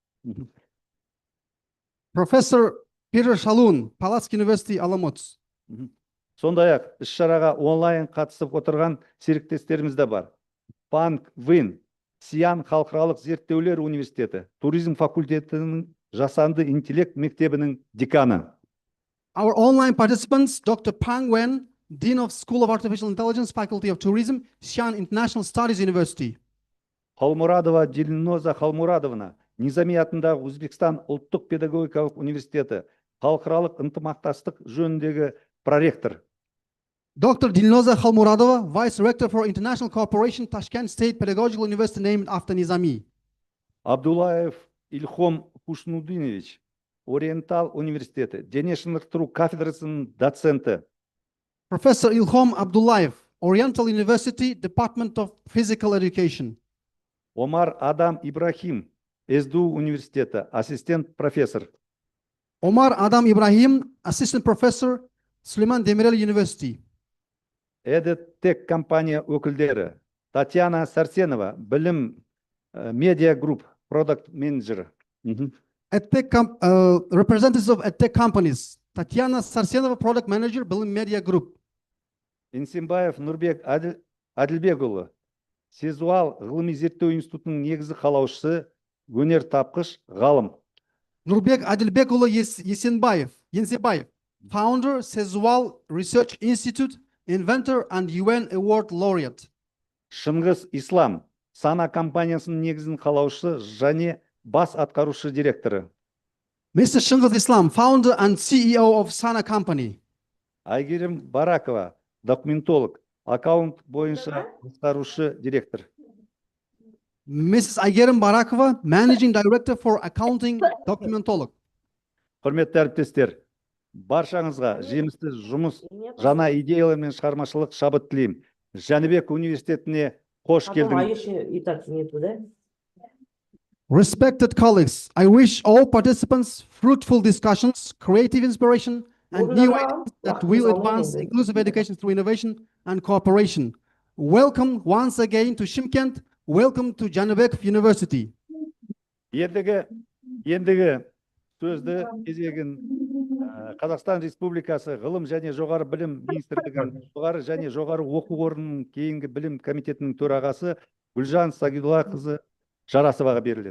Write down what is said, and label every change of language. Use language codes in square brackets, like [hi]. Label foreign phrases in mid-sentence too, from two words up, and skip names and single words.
[en] Professor Peter Shalun, Palatsk University, Olomouc. [kk] Сондай-ақ іс-шараға онлайн қатысып отырған серіктестеріміз де бар. Панг Вин, Сиан халықаралық зерттеулер университеті, туризм факультетінің жасанды интеллект мектебінің деканы. [en] Our online participants, Dr. Pang Wen, Dean of School of Artificial Intelligence, Faculty of Tourism, Xi'an International Studies University. [kk] Халмурадова Дильноза Халмурадовна, Низами атындағы Өзбекстан ұлттық педагогикалық университеті, халықаралық ынтымақтастық жөніндегі проректор. [en] Dr. Dilnoza Khalmuradova, Vice Rector for International Cooperation, Tashkent State Pedagogical University named after Nizami. [kk] Абдулаев Ильхом Кушнудинович, Ориентал университеті, дене шынықтыру кафедрасының доценті. [en] Professor Ilhom Abdullayev, Oriental University, Department of Physical Education. [kk] Омар Адам Ибрахим, СДУ университеті, ассистент профессор. [en] Omar Adam Ibrahim, Assistant Professor, Süleyman Demirel University. [kk] EdTech компания өкілдері Татьяна Сарсенова, білім медиа групп, продукт менеджер. [en] Representatives of EdTech companies. Tatiana Sarsenova, Product Manager, Bilim Media Group. [kk] Инсенбаев Нұрбек Әділбекұлы, Сезуал ғылыми зерттеу институтының негізі қалаушысы, өнер тапқыш, ғалым. [en] Nurbek Adilbekulu Yesenbayev, founder, Sezual Research Institute, inventor and UN Award laureate. [kk] Шыңғыс Ислам, Сана компаниясының негізін қалаушысы және бас атқарушы директоры. [en] Mr. Shingles Islam, founder and CEO of Sana Company. [kk] Айгерім Баракова, документолог, аккаунт бойынша атқарушы директор. [en] Mrs. Aygerim Barakova, Managing Director for Accounting, Documentolog. [kk] Құрметті әріптестер, баршаңызға жемісті жұмыс, жаңа идеялар мен шығармашылық шабыт тілеймін. Жәнібек университетіне қош келдіңіз. [en] Respected colleagues, I wish all participants fruitful discussions, creative inspiration, and new ideas that will advance inclusive education through innovation and cooperation. Welcome once again to Shymkent. Welcome to Zhanibekov University. [kk] Ендігі сөзді кезегін Қазақстан Республикасы ғылым және жоғары білім министрлігінің жоғары және жоғары оқу орнының кейінгі білім комитетінің төрағасы Гүлжан Сагидуллақызы Жарасоваға беріледі.